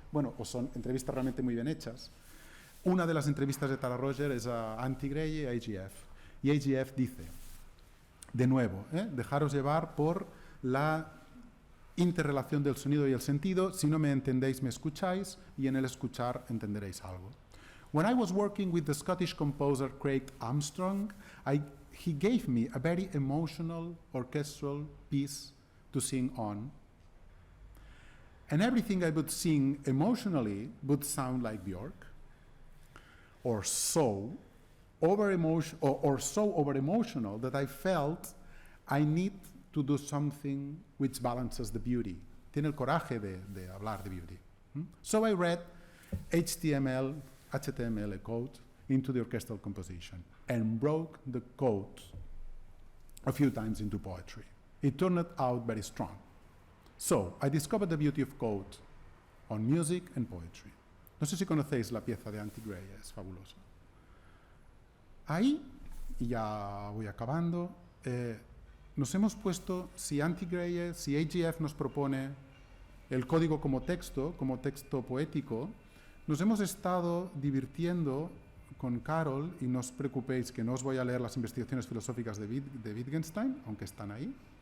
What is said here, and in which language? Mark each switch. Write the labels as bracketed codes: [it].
[es] Bueno, o son entrevistas realmente muy bien hechas. Una de las entrevistas de Tara Rogers es a Antti Gray y a AGF. Y AGF dice, de nuevo, dejaros llevar por la interrelación del sonido y el sentido. Si no me entendéis, me escucháis, y en el escuchar entenderéis algo. [en] When I was working with the Scottish composer Craig Armstrong, he gave me a very emotional orchestral piece to sing on. And everything I would sing emotionally would sound like Björk, or so over-emotional that I felt I need to do something which balances the beauty. [es] Tiene el coraje de hablar de beauty. [en] So I read HTML code into the orchestral composition and broke the code a few times into poetry. It turned out very strong. So I discovered the beauty of code on music and poetry. [es] No sé si conocéis la pieza de Antti Gray, es fabuloso. Ahí, y ya voy acabando, nos hemos puesto, si Antti Gray, si AGF nos propone el código como texto poético, nos hemos estado divirtiendo con Carol, y no os preocupéis que no os voy a leer las investigaciones filosóficas de Wittgenstein, aunque están ahí.